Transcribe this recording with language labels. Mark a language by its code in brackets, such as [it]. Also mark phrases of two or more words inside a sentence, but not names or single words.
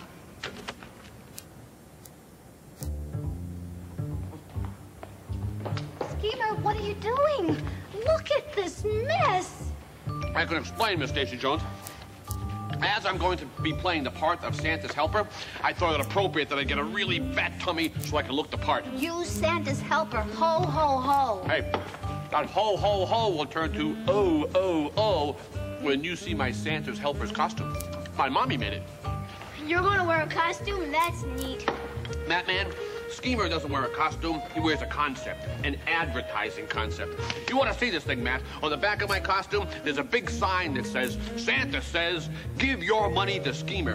[en] Schemer, what are you doing? Look at this mess. I can explain, Miss Stacy Jones. As I'm going to be playing the part of Santa's helper, I thought it appropriate that I get a really fat tummy so I can look the part. You Santa's helper. Ho, ho, ho. Hey, that ho, ho, ho will turn to oh, oh, oh when you see my Santa's helper's costume. My mommy made it. You're going to wear a costume? That's neat. That man, Schemer doesn't wear a costume. He wears a concept, an advertising concept. You want to see this thing, Matt? On the back of my costume, there's a big sign that says, Santa says, give your money to Schemer.